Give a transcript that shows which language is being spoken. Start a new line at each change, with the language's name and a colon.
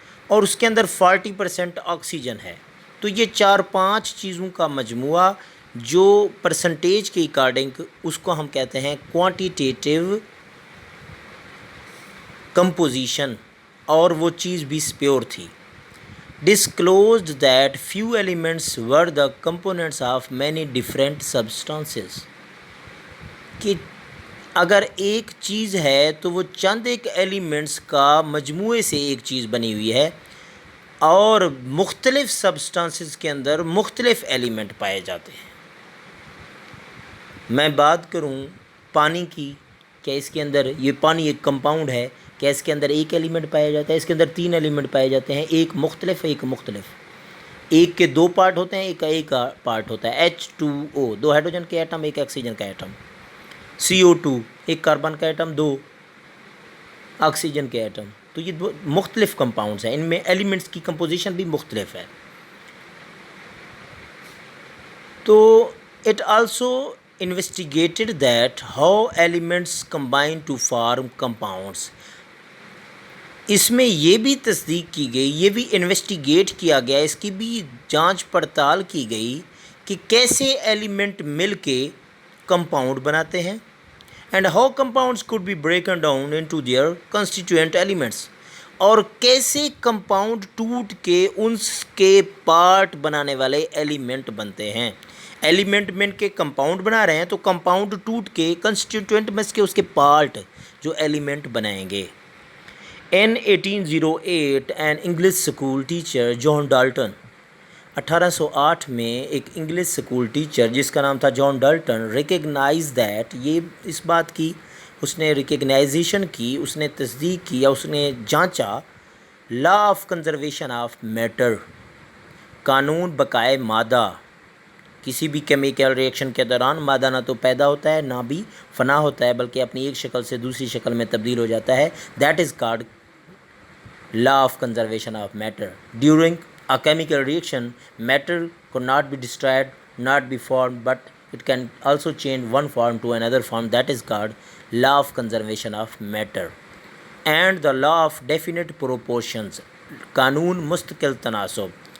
Urdu: اور اس کے اندر 40% آکسیجن ہے. تو یہ 4-5 چیزوں کا مجموعہ جو پرسنٹیج کے اکارڈنگ اس کو ہم کہتے ہیں کوانٹیٹیو کمپوزیشن، اور وہ چیز بھی پیور تھی.
English: disclosed that few elements were the components of many different substances.
Urdu: کہ اگر ایک چیز ہے تو وہ چند ایک ایلیمنٹس کا مجموعے سے ایک چیز بنی ہوئی ہے، اور مختلف سبسٹانسز کے اندر مختلف ایلیمنٹ پائے جاتے ہیں. میں بات کروں پانی کی، کیا اس کے اندر، یہ پانی ایک کمپاؤنڈ ہے، کیا اس کے اندر ایک ایلیمنٹ پایا جاتا ہے؟ اس کے اندر 3 ایلیمنٹ پائے جاتے ہیں، ایک مختلف ایک کے 2 پارٹ ہوتے ہیں، ایک کا پارٹ ہوتا ہے. H2O 2 ہائیڈروجن کے ایٹم، ایک آکسیجن کا ایٹم. CO2 ایک کاربن کا ایٹم، 2 آکسیجن کے ایٹم. تو یہ 2 مختلف کمپاؤنڈز ہیں، ان میں ایلیمنٹس کی کمپوزیشن بھی مختلف ہے.
English: تو it also investigated that how elements combine to form compounds.
Urdu: اس میں یہ بھی تصدیق کی گئی، یہ بھی انویسٹیگیٹ کیا گیا، اس کی بھی جانچ پڑتال کی گئی کہ کیسے ایلیمنٹ مل کے کمپاؤنڈ بناتے ہیں،
English: And how compounds could be broken down into their constituent elements.
Urdu: اور کیسے کمپاؤنڈ ٹوٹ کے ان کے پارٹ بنانے والے ایلیمنٹ بنتے ہیں. ایلیمنٹ مل کے کمپاؤنڈ بنا رہے ہیں تو کمپاؤنڈ ٹوٹ کے کنسٹیٹوئنٹ میں کے اس کے پارٹ جو ایلیمنٹ بنائیں گے.
English: In 1808 an English school teacher
Urdu: John Dalton, 1808 میں ایک انگلش اسکول ٹیچر جس کا نام تھا جان ڈالٹن،
English: recognise that,
Urdu: یہ اس بات کی اس نے ریکگنائزیشن کی، اس نے تصدیق کی یا اس نے جانچا، law of conservation of matter, قانون بقائے مادہ. کسی بھی کیمیکل ریئیکشن کے دوران مادہ نہ تو پیدا ہوتا ہے نہ بھی فنا ہوتا ہے، بلکہ اپنی ایک شکل سے دوسری شکل میں تبدیل ہو جاتا ہے.
English: That is called law of conservation of matter. During a chemical reaction, matter could not be destroyed, not be formed, but it can also change one form to another form. That is called law of conservation of matter. And the law of definite proportions,
Urdu: قانون مستقل تناسب.